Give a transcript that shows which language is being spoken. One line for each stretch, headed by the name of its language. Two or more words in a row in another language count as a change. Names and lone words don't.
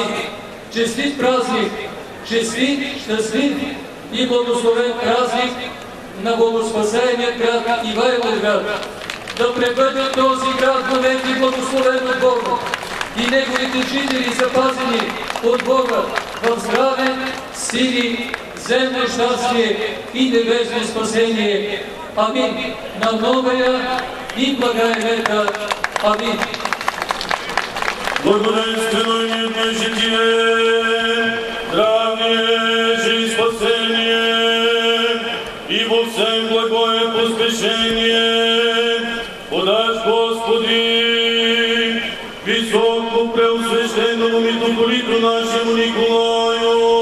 Bulgarian: Честит празник, честит, щастлив и благословен празник на богоспасаемия град Ивайловград. Да пребъде този град вовеки благословен от Бога и неговите жители запазени от Бога в здраве, сили, земно щастие и небесно спасение.
Church Slavic: Амин. На новая и благая века. Амин. Благоденствено и мирно житие, здравие и спасение, и во всем благое поспешение, подаш Господи, високо преосвещеному митрополиту нашему Николаю,